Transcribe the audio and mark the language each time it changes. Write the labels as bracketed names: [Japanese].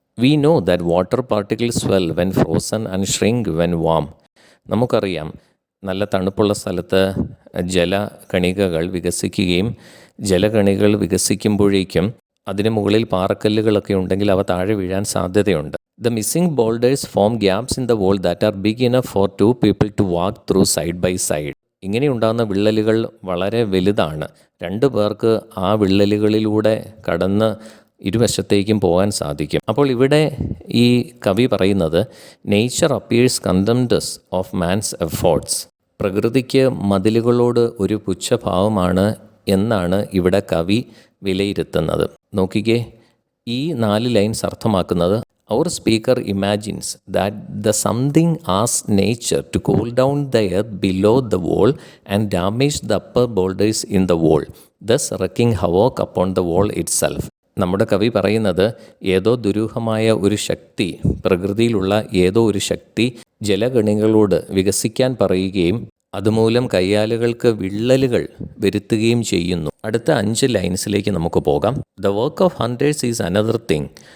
[English] We know that water particles swell when frozen and shrink when warm. [Malayalam] നമുക്കറിയാം, നല്ല തണുപ്പുള്ള സ്ഥലത്ത് ജലകണികകൾ വികസിക്കുകയും ജലകണികൾ വികസിക്കുമ്പോഴേക്കും അതിന് മുകളിൽ പാറക്കല്ലുകളൊക്കെ ഉണ്ടെങ്കിൽ അവ താഴെ വീഴാൻ സാധ്യതയുണ്ട്. [English] The missing boulders form gaps in the wall that are big enough for two people to walk through side by side. [Malayalam] ഇങ്ങനെയുണ്ടാകുന്ന വിള്ളലുകൾ വളരെ വലുതാണ്. രണ്ടു പേർക്ക് ആ വിള്ളലുകളിലൂടെ കടന്ന് ഇരുവശത്തേക്കും പോകാൻ സാധിക്കും. അപ്പോൾ ഇവിടെ ഈ കവി പറയുന്നത് [English] Nature appears contemptuous of man's efforts. [Malayalam] പ്രകൃതിക്ക് മതിലുകളോട് ഒരു പുച്ഛഭാവമാണ് എന്നാണ് ഇവിടെ കവി വിലയിരുത്തുന്നത്. നോക്കിക്കേ, ഈ 4 ലൈൻസ് അർത്ഥമാക്കുന്നത് [English] our speaker imagines that the something asks nature to cool down the earth below the wall and damage the upper boulders in the wall, thus wreaking havoc upon the wall itself. [Malayalam] നമ്മുടെ കവി പറയുന്നത് ഏതോ ദുരൂഹമായ ഒരു ശക്തി, പ്രകൃതിയിലുള്ള ഏതോ ഒരു ശക്തി ജലഗണികളോട് വികസിക്കാൻ പറയുകയും അതുമൂലം കയ്യാലുകൾക്ക് വിള്ളലുകൾ വരുത്തുകയും ചെയ്യുന്നു. അടുത്ത 5 ലൈൻസിലേക്ക് നമുക്ക് പോകാം. [English] The work of hunters is another thing.